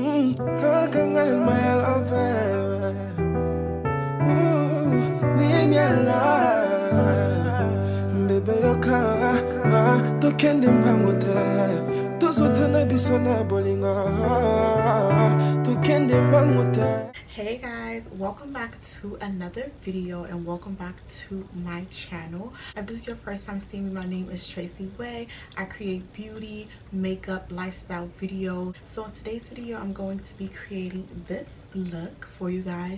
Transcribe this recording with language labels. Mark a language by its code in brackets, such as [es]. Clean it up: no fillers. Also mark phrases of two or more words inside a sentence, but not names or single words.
[ln] Kakangan mayal ave. Nimiala. Bebe yoka. To kendi mbangote. To sotana bisona bolinga. To kendi mbangote. [en] Hey guys, welcome back to another video and welcome back to my channel. If this is your first time seeing me, my name is Tracy Way. I create beauty, makeup, lifestyle videos. So in today's video, I'm going to be creating this look for you guys.